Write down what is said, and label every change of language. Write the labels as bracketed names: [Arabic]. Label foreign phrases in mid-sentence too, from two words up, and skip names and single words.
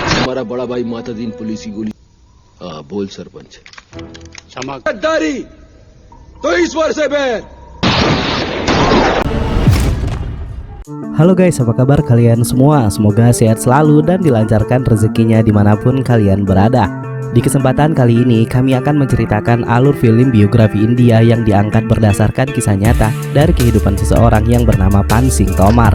[Hindi] हमारा बड़ा भाई मातादीन पुलिस की गोली। हाँ बोल सरपंच। क्षमा गद्दारी तो ईश्वर से बैर। [Indonesian] Halo guys, apa kabar kalian semua? Semoga sehat selalu dan dilancarkan rezekinya dimanapun kalian berada. Di kesempatan kali ini kami akan menceritakan alur film biografi India yang diangkat berdasarkan kisah nyata dari kehidupan seseorang yang bernama Pansing Tomar.